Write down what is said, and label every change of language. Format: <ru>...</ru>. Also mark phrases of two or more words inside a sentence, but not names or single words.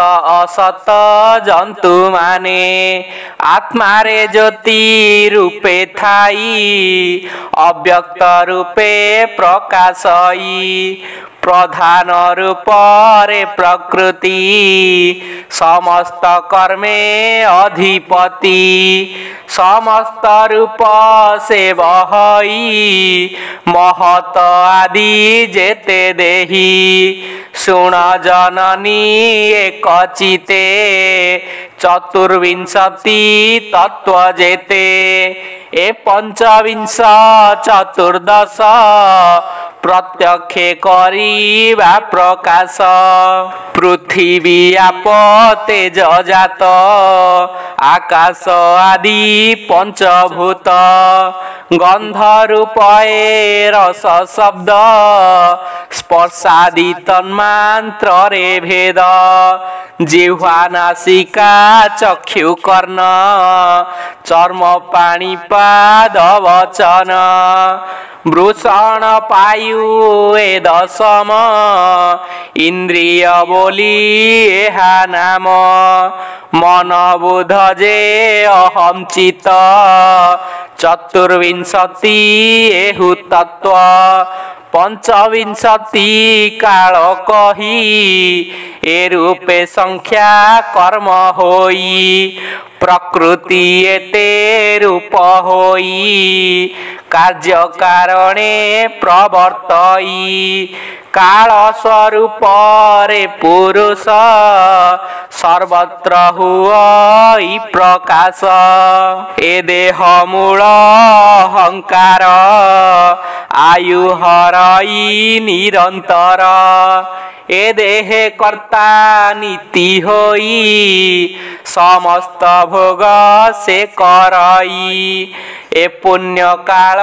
<or>ଅସତ ଜନ୍ତୁ ମାନେ ଆତ୍ମା ରେ ଜ୍ୟୋତି ରୂପେ ଥାଇ ଅବ୍ୟକ୍ତ ରୂପେ ପ୍ରକାଶଇ ପ୍ରଧାନ ରୂପ ରେ ପ୍ରକୃତି ସମସ୍ତ କର୍ମେ ଅଧିପତି ସମସ୍ତ ରୂପ ସେ ବହଇ ମହତ ଆଦି ଯେତେ ଦେହୀ ଶୁଣ ଜନନୀ ଏକ ଚିତ୍ତେ ଚତୁର୍ବିଂଶତି ତତ୍ତ୍ୱ ଯେତେ ଏ ପଞ୍ଚବିଂଶ ଚତୁର୍ଦ୍ଦଶ ପ୍ରତ୍ୟକ୍ଷେ କରିବା ପ୍ରକାଶ ପୃଥ୍ୱୀ ଆପ ତେଜ ଜାତ ଆକାଶ ଆଦି ପଞ୍ଚଭୂତ ଗନ୍ଧ ରୂପ ରସ ଶବ୍ଦ ସ୍ପର୍ଶାଦି ତନ୍ମାତ୍ର ରେ ଭେଦ ଜିହ୍ୱା ନାସିକା ଚକ୍ଷୁ କର୍ଣ୍ଣ ଚର୍ମ ପାଣି ପାଦ ବଚନ ବୃଷଣ ପାୟୁ ଏ ଦଶମ ଇନ୍ଦ୍ରିୟ ବୋଲି ଏହା ନାମ ମନ ବୁଦ୍ଧ ଯେ ଅହମ ଚିତ୍ତ ଚତୁର୍ବିଂଶତି ଏହୁ ତତ୍ତ୍ୱ ପଞ୍ଚବିଂଶତି କାଳ କହି ଏ ରୂପେ ସଂଖ୍ୟା କର୍ମ ହୋଇ ପ୍ରକୃତି ଏତେ ରୂପ ହୋଇ କାର୍ଯ୍ୟ କାରଣେ ପ୍ରବର୍ତ୍ତଇ କାଳ ସ୍ୱରୂପ ରେ ପୁରୁଷ ସର୍ବତ୍ର ହୁଇ ପ୍ରକାଶ ଏ ଦେହ ମୂଳ ଅହଂକାର ଆୟୁ ହରଇ ନିରନ୍ତର ଏ ଦେହେ କର୍ତ୍ତା ନୀତି ହୋଇ ସମସ୍ତ ଭୋଗ ସେ କରଇ ଏ ପୁଣ୍ୟ କାଳ</or>